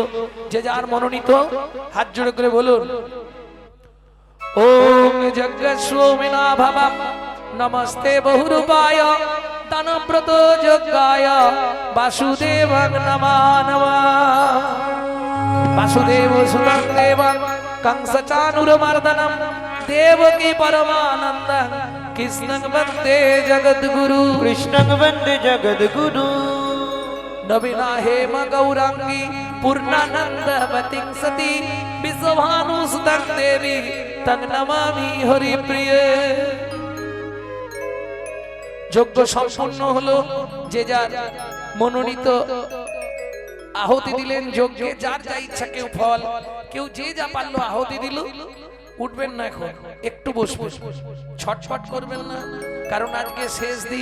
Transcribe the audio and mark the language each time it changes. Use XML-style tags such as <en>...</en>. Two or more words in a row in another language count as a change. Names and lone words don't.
<bn>যে যার মনোনীত হাত জোড়ে করে বলুন,</bn> <sa>ওম যজ্ঞস্বমিনা ভবম নমস্তে বহুরূপায় দানব্রত যজ্ঞায় বাসুদেবং নমঃ নমঃ। বাসুদেব সুতং দেবং कंसचानुरमर्दनम देवकी परमानंदं कृष्णं वंदे जगद्गुरु। कृष्णं वंदे जगद्गुरु। नवीना हेम गौरांगी पूर्णानंदवतीं सती विश्वभानुसुतं देवी तं नमामि हरिप्रिय।</sa> <bn>যজ্ঞ সম্পূর্ণ হলো। যে যার মনোনীত আহুতি দিলেন যজ্ঞে, যার যা ইচ্ছা, কেউ ফল, কেউ যে যা পারলো আহুতি দিল। উঠবেন না, এখন একটু বসবেন, ছটফট করবেন না, কারণ আজকে শেষ দিন।</bn>